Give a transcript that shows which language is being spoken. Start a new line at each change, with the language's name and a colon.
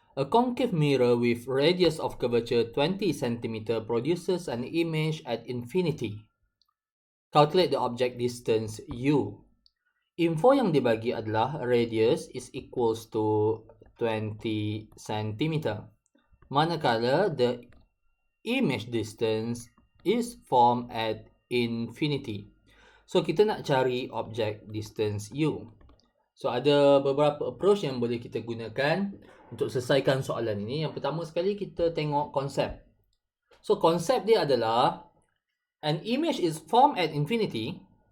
English: A concave mirror with radius of curvature 20 cm produces an image at infinity. Calculate the object distance U.
Malay: Info yang dibagi adalah
English: radius is equals to 20 cm. Manakala the image distance is formed at infinity.
Malay: So kita nak cari object distance U. So ada beberapa approach yang boleh kita gunakan untuk selesaikan soalan ini. Yang pertama sekali kita tengok konsep. So konsep dia adalah
English: an image is formed at infinity.